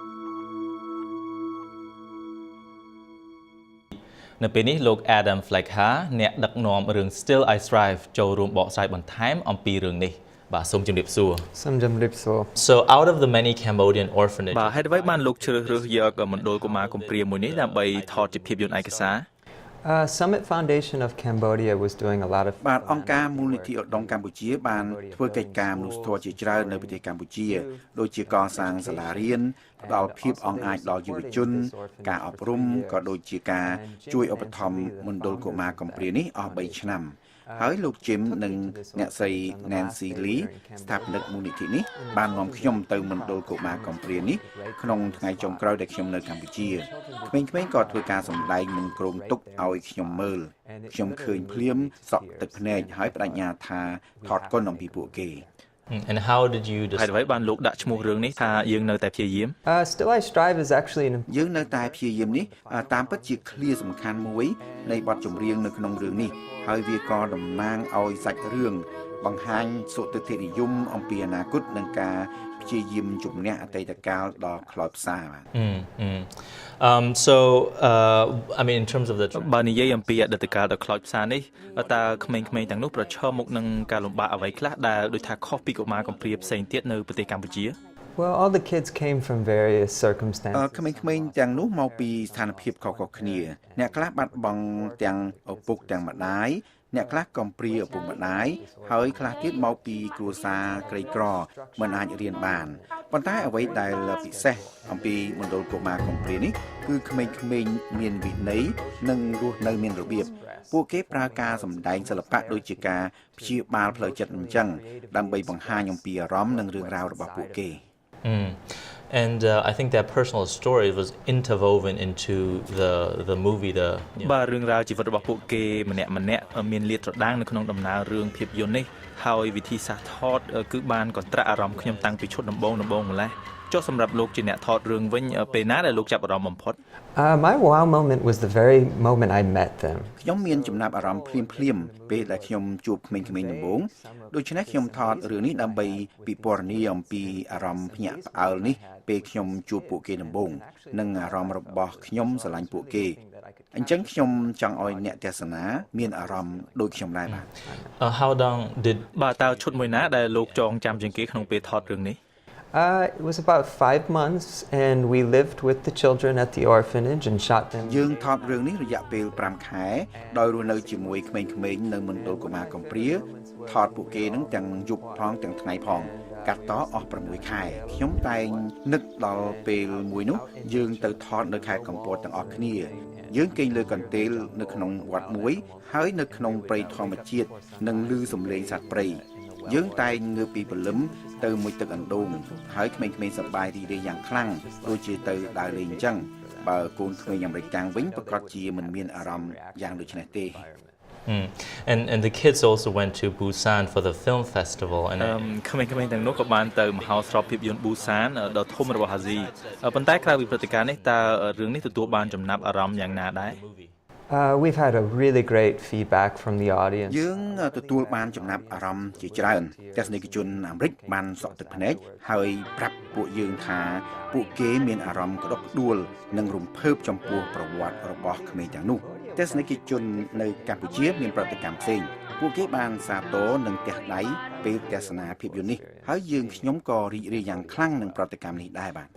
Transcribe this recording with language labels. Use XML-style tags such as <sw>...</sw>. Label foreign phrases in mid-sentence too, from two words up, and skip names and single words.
<km>នៅពេលនេះលោក Adam Fleckha អ្នកដឹកនាំរឿង Still I Strive ចូលរួមបកស្រាយបន្ថែមអំពីរឿងនេះបាទសូមជម្រាបសួរ</km> <en>So out of the many Cambodian orphanages</en> <km>បាទហេតុអ្វីបានលោកជ្រើសរើសយកមណ្ឌលកុមារកំព្រាមួយនេះដើម្បីថតជាភាពយន្តឯកសារ</km> <en>Summit Foundation of Cambodia was doing a lot of</en> <km>បាទអង្គការមូលនិធិឧត្តមកម្ពុជាបានធ្វើកិច្ចការមនុស្សធម៌ជាច្រើននៅប្រទេសកម្ពុជាដូចជាកសាងសាលារៀនផ្ដល់ភាពអង្អាច ដល់យុវជនការអប់រំក៏ដូចជាការជួយឧបត្ថម្ភមណ្ឌលកុមារកំព្រានេះអស់3ឆ្នាំហើយលោក Jim និងអ្នកស្រី Nancy Lee ស្ថាបនិកមូលនិធិនេះបាននាំខ្ញុំទៅមណ្ឌលកុមារកំព្រានេះក្នុងថ្ងៃចុងក្រោយដែលខ្ញុំនៅកម្ពុជាក្មេងៗក៏ធ្វើការសម្ដែងនិងគ្រោងទុកឲ្យខ្ញុំមើលខ្ញុំឃើញភ្លាមសក់ទឹកភ្នែកហើយបដិញ្ញាថាថតគុណអំពីពួកគេ</km> <en>And how did you decide</en> <km>ហេតុអ្វីបានលោកដាក់ឈ្មោះរឿងនេះថាយើងនៅតែព្យាយាម</km> <en>Still I Strive is actually</en> <km>យើងនៅតែព្យាយាមនេះតាមពិតជាឃ្លាសំខាន់មួយនៃបទចម្រៀងនៅក្នុងរឿងនេះហើយវាក៏តំណាងឲ្យសាច់រឿងបង្ហាញសុទិដ្ឋិនិយមអំពីអនាគតនិងការព្យាយាមជំនះអតីតកាលដ៏ខ្លោចផ្សាបាទ</km> <en>So I mean in terms of the</en> <km>បើនិយាយអំពីអតីតកាលដ៏ខ្លោចផ្សានេះតើក្មេងៗទាំងនោះប្រឈមមុខនឹងការលំបាកអ្វីខ្លះដែលដូចថាខុសពីកុមារកំព្រាផ្សេងទៀតនៅប្រទេសកម្ពុជា</km> <en>Well, all the kids came from various circumstances.</en> <km>ក្មេងៗទាំងនោះមកពីស្ថានភាពខុសៗគ្នាអ្នកខ្លះបាត់បង់ទាំងឪពុកទាំងម្ដាយអ្នកខ្លះកំព្រាឪពុកម្ដាយហើយខ្លះទៀតមកពីគ្រួសារក្រីក្រមិនអាចរៀនបានប៉ុន្តែអ្វីដែលពិសេសអំពីមណ្ឌលកុមារកំព្រានេះគឺក្មេងៗមានវិន័យនិងរស់នៅមានរបៀបពួកគេប្រើការសម្ដែងសិល្បៈដូចជាការព្យាបាលផ្លូវចិត្តអញ្ចឹងដើម្បីបង្ហាញអំពីអារម្មណ៍និងរឿងរ៉ាវរបស់ពួកគេ</km> <en>And I think that personal story was interwoven into the movie</en> <km>បាទរឿងរ៉ាវជីវិតរបស់ពួកគេម្នាក់ៗមានលាតត្រដាងនៅក្នុងដំណើររឿងភាពយន្តនេះហើយវិធីសាស្ត្រថតគឺបានកន្ត្រាក់អារម្មណ៍ខ្ញុំតាំងពីឈុតដំបូងម្លេះចុះសម្រាប់លោកជាអ្នកថតរឿងវិញពេលណាដែលលោកចាប់អារម្មណ៍បំផុត</km> <en>My wow moment was the very moment I met them</en> <km>ខ្ញុំមានចំណាប់អារម្មណ៍ភ្លាមពេលដែលខ្ញុំជួបក្មេងៗដំបូងដូច្នេះខ្ញុំថតរឿងនេះដើម្បីពិពណ៌នាអំពីអារម្មណ៍ភ្ញាក់ផ្អើលនេះពេលខ្ញុំជួបពួកគេដំបូងនិងអារម្មណ៍របស់ខ្ញុំស្រឡាញ់ពួកគេអញ្ចឹងខ្ញុំចង់ឲ្យអ្នកទស្សនាមានអារម្មណ៍ដូចខ្ញុំដែរបាទ</km> <en>How long did</en> <km>បាទតើឈុតមួយណាដែលលោកចងចាំជាងគេក្នុងពេលថតរឿងនេះ</km> <en>It was about 5 months and we lived with the children at the orphanage and shot them</en> <km>យើងថតរឿងនេះរយៈពេល5ខែដោយរស់នៅជាមួយក្មេងៗនៅមណ្ឌលកុមារកំព្រាថតពួកគេ នឹងទាំងយប់ផងទាំងថ្ងៃផងកាត់តអស់6ខែខ្ញុំតែងនឹកដល់ពេលមួយនោះយើងទៅថតនៅខេត្តកំពតទាំងអស់គ្នាយើងគេងលើកន្ទេលនៅក្នុងវត្តមួយហើយនៅក្នុងព្រៃធម្មជាតិនិងឮសំឡេងសត្វព្រៃយើងតែងងើបពីព្រលឹមទៅមួយទឹកអណ្ដូងហើយក្មេងៗសប្បាយរីករាយយ៉ាងខ្លាំងដូចជាទៅដើរលេងអញ្ចឹងបើកូនក្មេងអាមេរិកកាំងវិញប្រកាសជាមិនមានអារម្មណ៍យ៉ាងដូចនេះទេ</km> <en>And the kids also went to Busan for the film festival and</en> <km>ក្មេងៗទាំងនោះក៏បានទៅមហោស្រពភាពយន្ត Busan ដ៏ធំរបស់អាស៊ីប៉ុន្តែក្រៅពីព្រឹត្តិការណ៍នេះតើរឿងនេះទទួលបានចំណាប់អារម្មណ៍យ៉ាងណាដែរ</km> <en>We've had a really great feedback from the audience.</en> <km>យើងទទួលបានចំណាប់អារម្មណ៍ជាច្រើនទស្សនិកជនអាមេរិកបានសក់ទឹកភ្នែកហើយប្រាប់ពួកយើងថាពួកគេមានអារម្មណ៍ក្តុកក្តួលនិងរំភើបចំពោះប្រវត្តិរបស់ក្មេងទាំងនោះទស្សនិកជននៅកម្ពុជាមានប្រតិកម្មផ្សេងពួកគេបានសាទរនឹងទះដៃពេលទស្សនាភាពយន្តនេះហើយយើងខ្ញុំក៏រីករាយយ៉ាងខ្លាំងនឹងប្រតិកម្មនេះដែរបាទ</km>